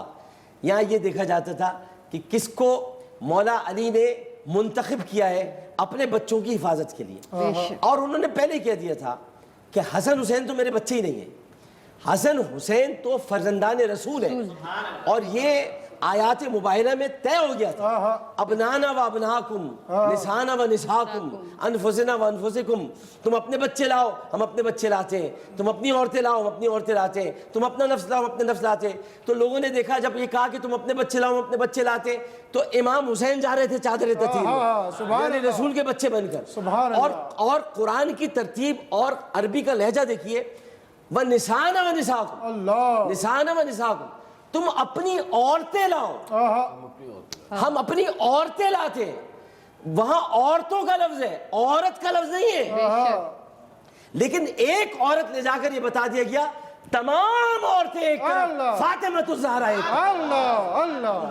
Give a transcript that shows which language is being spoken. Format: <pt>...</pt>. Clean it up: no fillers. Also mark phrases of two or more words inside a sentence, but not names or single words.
<ur>یہاں یہ دیکھا جاتا تھا کہ کس کو مولا علی نے منتخب کیا ہے اپنے بچوں کی حفاظت کے لیے. اور انہوں نے پہلے کہہ دیا تھا کہ حسن حسین تو میرے بچے ہی نہیں ہیں, حسن حسین تو فرزندان رسول ہیں. اور یہ آیات مباہلہ میں طے ہو گیا تھا,</ur> <ar>ابنانا و ابناکم, نسانا و نساکم, انفسنا و انفسکم.</ar> <ur>تم اپنے بچے لاؤ, ہم اپنے بچے لاتے ہیں, تم اپنی عورتیں لاؤ, ہم اپنی عورتیں لاتے ہیں, تم اپنا نفس لاؤ, ہم اپنے نفس لاتے ہیں. تو لوگوں نے دیکھا جب یہ کہا کہ تم اپنے بچے لاؤ, ہم اپنے بچے لاتے ہیں, تو امام حسین جا رہے تھے چادر تطہیر میں, یعنی رسول کے بچے بن کر. اور قرآن کی ترتیب اور عربی کا لہجہ دیکھیے,</ur> <ar>وَنِسَانَ وَنِسَاكُمْ, نسانا و نساکم,</ar> <ur>تم اپنی عورتیں لاؤ, ہم اپنی عورتیں لاتے ہیں. وہاں عورتوں کا لفظ ہے, عورت کا لفظ نہیں ہے. لیکن ایک عورت لے جا کر یہ بتا دیا گیا تمام عورتیں ایک طرف, فاطمہ الزہرا ایک طرف.</ur>